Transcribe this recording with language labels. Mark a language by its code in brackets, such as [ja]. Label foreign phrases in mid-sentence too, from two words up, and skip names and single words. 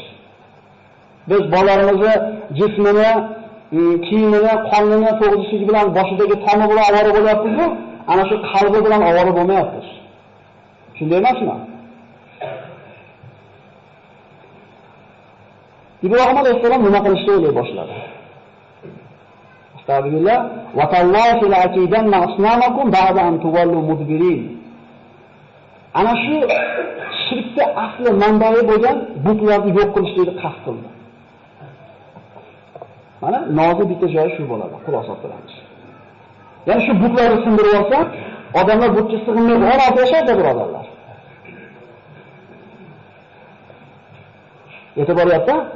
[uz] Biz bolalarimizni jismini, kiyimini, qonini to'g'rishligi bilan boshidagi tomi bilan ovora bo'lyapmiz-ku, ana shu qalbi bilan ovora bo'lmayapmiz. Shunday emasmi? Ibrohim alayhissalom nima qilishni o'ylay boshladi. [ar] أستغفر الله وتالله لأكيدن أصنامكم بعد أن تولوا مدبرين. [uz] Ana shu shirkda asli manbai bo'lgan butlarni yo'q qilishni qasd qildi. Mana nozi bitta joyi shu bo'ladi, xulosa qilamiz. Ya'ni shu butlarni sindirib olsa, odamlar butga sig'inmaydi, orada yashaydi, birodarlar. E'tiboryapti?